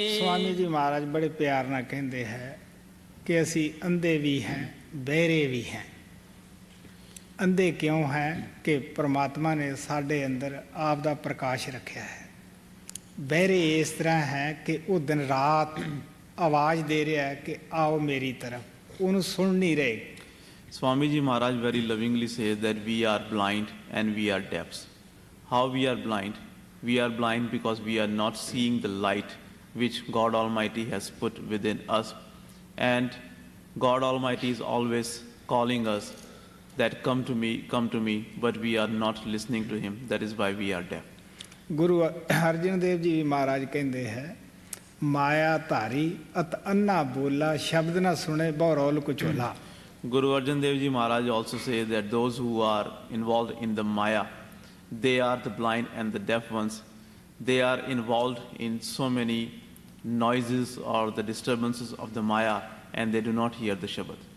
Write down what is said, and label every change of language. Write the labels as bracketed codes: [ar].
[pa] स्वामी जी महाराज बड़े प्यार ਨਾਲ ਕਹਿੰਦੇ ਹੈ ਕਿ ਅਸੀਂ ਅੰਧੇ ਵੀ हैं बहरे भी हैं। ਅੰਧੇ ਕਿਉਂ ਹੈ ਕਿ ਪ੍ਰਮਾਤਮਾ ਨੇ ਸਾਡੇ ਅੰਦਰ ਆਪ ਦਾ ਪ੍ਰਕਾਸ਼ ਰੱਖਿਆ ਹੈ। ਬਹਿਰੇ ਇਸ ਤਰ੍ਹਾਂ ਹੈ ਕਿ ਉਹ ਦਿਨ ਰਾਤ ਆਵਾਜ਼ ਦੇ ਰਿਹਾ ਹੈ ਕਿ ਆਓ ਮੇਰੀ ਤਰਫ, ਉਹਨੂੰ ਸੁਣ ਨਹੀਂ ਰਹੇ। [en] Swami Ji Maharaj very lovingly says that we are blind and we are deaf. How we are blind? We are blind because we are not seeing the light which God Almighty has put within us. And God Almighty is always calling us that come to me, but we are not listening to Him. That is why we are deaf. [pa] Guru Arjan Dev ji ਮਹਾਰਾਜ ਕਹਿੰਦੇ ਹੈ, ਮਾਇਆ ਧਾਰੀ ਅਤ ਅੰਨਾ ਬੋਲਾ, ਸ਼ਬਦ ਨਾ ਸੁਣੇ ਬਹੁ role ਕੁਚੋਲਾ। [en] Guru Arjan Dev Ji Maharaj also says that those who are involved in the Maya, they are the blind and the deaf ones. They are involved in so many noises or the disturbances of the Maya, and they do not hear the Shabad.